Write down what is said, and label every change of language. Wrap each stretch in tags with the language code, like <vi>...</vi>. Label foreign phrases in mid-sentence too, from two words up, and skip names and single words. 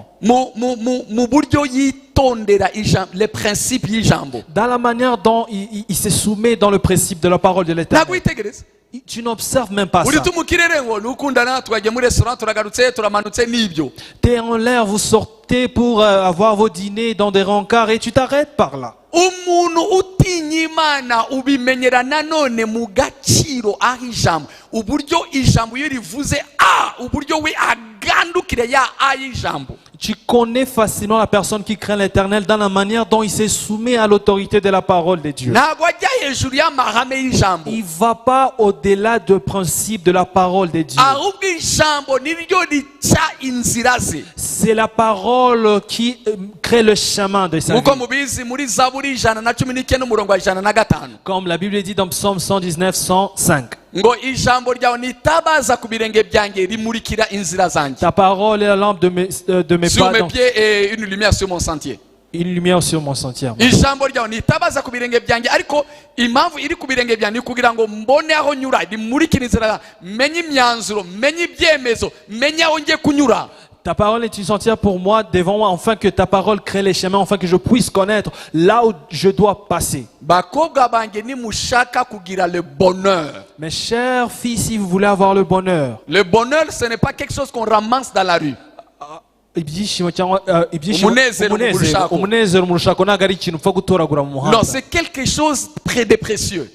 <fr>Dans la manière dont il se soumet dans le principe de la parole de l'Éternel. Tu n'observes même pas ça. T'es en l'air, vous sortez pour avoir vos dîners dans des rencarts et tu t'arrêtes par là.</fr> <rw>Umuntu utinya Imana ubimenyera nanone mu gaciro aho ijambo uburyo ijambo iyo rivuze uburyo we agandukire ya ijambo.</rw> <fr>Tu connais facilement la personne qui craint l'Éternel dans la manière dont il se soumet à l'autorité de la parole de Dieu. Il ne va pas au-delà du principe de la parole de Dieu. C'est la parole qui crée le chemin de sa vie. Comme la Bible dit dans Psaume 119, 105. Ta parole est la lampe de mes sur mes pieds et une lumière sur mon sentier. Une lumière sur mon sentier.</fr> <rw>Ijambo ryawe nitabaza ku birenge byanjye ariko impamvu iri ku birenge byanjye kugira ngo mbone aho nyura rimurikire inzira menye imyanzuro menye ibyemezo menye aho ngiye kunyura.</rw> <fr>Ta parole est une sentière pour moi devant moi, afin que ta parole crée les chemins, afin que je puisse connaître là où je dois passer. Le bonheur. Mes chers filles, si vous voulez avoir le bonheur. Le bonheur, ce n'est pas quelque chose qu'on ramasse dans la rue. Non, c'est quelque chose de précieux.</fr>